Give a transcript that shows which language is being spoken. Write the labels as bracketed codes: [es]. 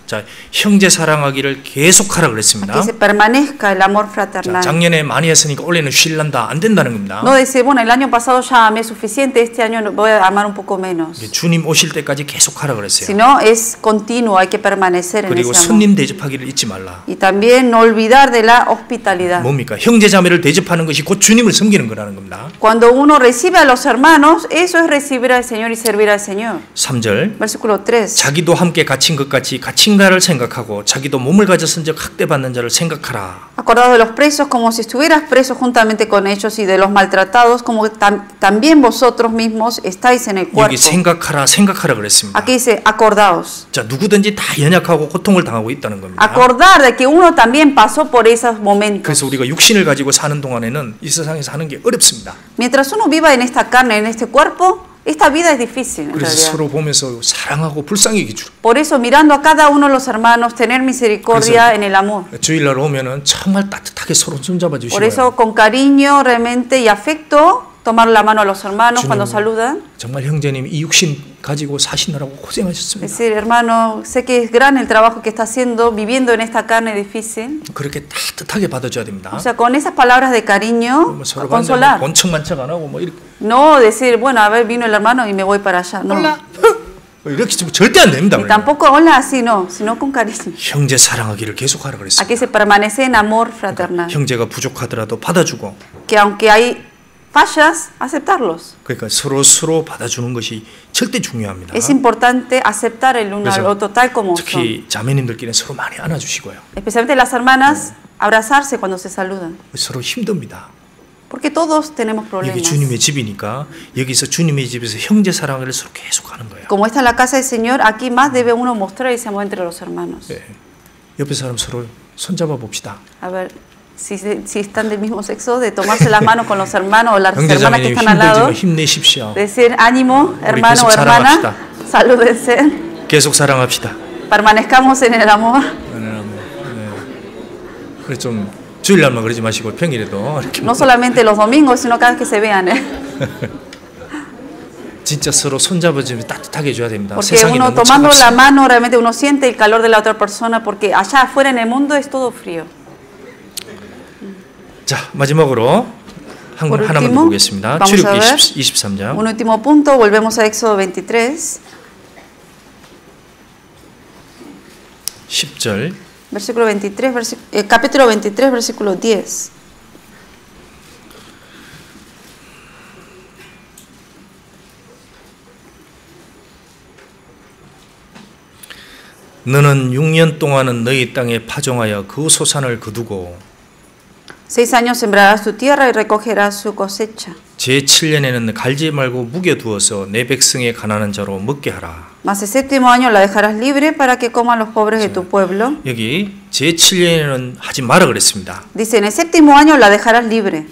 [ko] 자, 형제 사랑하기를 계속하라 그랬습니다. [es] Que se permanezca el amor [ko] 자, [es] fraternal. [ko] 작년에 많이 했으니까 올해는 쉴란다 안 된다는 겁니다. [es] No decir, bueno, el año pasado ya amé suficiente, este año voy a amar un poco menos. [ko] 주님 오실 때까지 계속하라 그랬어요. [es] Sino es continuo, hay que permanecer en [ko] 그리고 [es] ese amor. [ko] 손님 대접하기를 잊지 말라. [es] Y también no olvidar de la hospitalidad. [ko] 뭡니까? 형제 자매를 대접하는 것이 곧 주님을 섬기는 거라는 겁니다. [es] Cuando uno recibe a los hermanos, eso es recibir al Señor y servir al Señor. [ko] 3절. [es] Versículo 3. [ko] 자기도 함께 갇힌 것 같이 갇힌 자를 생각하고 자기도 몸을 가졌은즉 학대받는 자를 생각하라. [es] Acordado de los presos como si estuvieras preso juntamente con ellos y de los maltratados como también vosotros mismos estáis en el cuerpo. [ko] 여기 생각하라 그랬습니다. [es] Aquí dice acordaos. [ko] 자, 누구든지 다 연약하고 고통을 당하고 있다는 겁니다. [es] Acordar de que uno también pasó por esos momentos. [ko] 그래서 우리가 육신을 가지고 사는 동안에는 이 세상에서 사는 게 어렵습니다. [es] Mientras uno viva en esta carne, en este cuerpo, esta vida es difícil en [ko] 그래서 [es] realidad. [ko] 서로 보면서 사랑하고 불쌍히 기줄. [es] Por eso mirando a cada uno de los hermanos, tener misericordia en el amor. [ko] 주일날 오면은 정말 따뜻하게 서로 손잡아 주시고요. [es] Por eso con cariño realmente y afecto tomar la mano a los hermanos cuando saludan. [ko] 정말 형제님 이 육신 가지고 사시느라고 고생하셨습니다. [es] Es decir, hermano, sé que es gran el trabajo que está haciendo viviendo en esta carne difícil. [ko] 그렇게 따뜻하게 받아줘야 됩니다. [es] O sea, con esas palabras de cariño, [ko] 서로 [es] consolar. [ko] 번쩍만척 안 하고 뭐 이렇게. [es] No decir, bueno, a ver, vino el hermano y me voy para allá. No. [ko] 몰라. 이렇게 절대 안 됩니다. [es] Y tampoco hola así, no, sino con cariño. [ko] 형제 사랑하기를 계속하라 그랬습니다. [es] Aquí se permanece en amor fraternal. [ko] 형제가 부족하더라도 받아주고. [es] Que aunque hay fallas, aceptarlos. [ko] 그러니까 서로 받아주는 것이 절대 중요합니다. [es] Es importante aceptar el uno al otro tal como son. [ko] 특히 자매님들끼리 서로 많이 안아주시고요. [es] Especialmente las hermanas, abrazarse cuando se saludan. [ko] 서로 힘듭니다. [es] Porque todos tenemos [ko] 이게 [es] problemas. [ko] 주님의 집이니까 여기서 주님의 집에서 형제 사랑을 서로 계속하는 거예요. [es] Como esta es la casa del Señor, aquí más debe uno mostrar ese amor entre los hermanos. [ko] 네. 옆에 사람 서로 손잡아 봅시다. [es] A ver, si están del mismo sexo, de tomarse las manos con los hermanos o las hermanas que están al lado. [ko] 힘내십시오. [es] Decir ánimo, hermano o hermana, salúdense. [ko] 계속 사랑합시다. [es] Permanezcamos en el amor. [ko] 그래 좀 주일날만 그러지 마시고 평일에도 이렇게. [es] No solamente los domingos, sino cada vez que se vean. [ko] 진짜 서로 손잡아주면 따뜻하게 해줘야 됩니다. [es] Porque [ko] 세상이 [es] uno [ko] 너무 [es] tomando la [ko] 차갑습니다. [es] mano realmente uno siente el calor de la otra persona, porque allá afuera en el mundo es todo frío. [ko] 자, 마지막으로 하나만 더 보겠습니다. 출애굽기 23장. [es] Un último punto, volvemos a Éxodo 23. [ko] 10절. [es] Versículo 23, capítulo 23, versículo 10. [ko] 너는 6년 동안은 너희 땅에 파종하여 그 소산을 거두고 [es] 6 años sembrarás tu tierra y recogerás su cosecha. [ko] 제7년에는 갈지 말고 묵여두어서 내 백성의 가난한 자로 먹게 하라. [es] Mas el séptimo año la dejarás libre para que coman los pobres de tu pueblo. [ko] 여기 제7년에는 하지 마라 그랬습니다. [es] Dice, en el séptimo año la dejarás libre.